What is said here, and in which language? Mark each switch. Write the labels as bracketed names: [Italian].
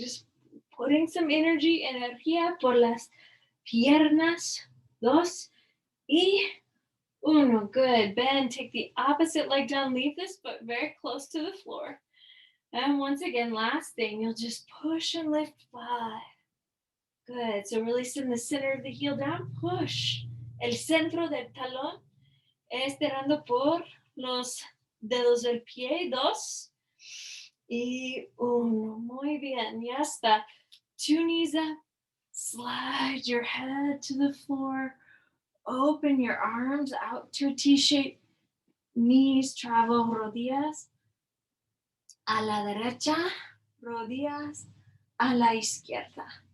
[English] Just putting some [Spanish] energía por las piernas. [English] 2 y 1. Good. Bend. Take the opposite leg down. Leave this foot very close to the floor. And once again, last thing, you'll just push and lift. 5. Good. So really send the center of the heel down. [Spanish] Push. El centro del talón. Estirando por los dedos del pie. 2 y 1. Muy bien. Ya está. 2 [English] knees up. Slide your head to the floor. Open your arms out to a T shape. Knees travel [Spanish] rodillas a la derecha, rodillas a la izquierda.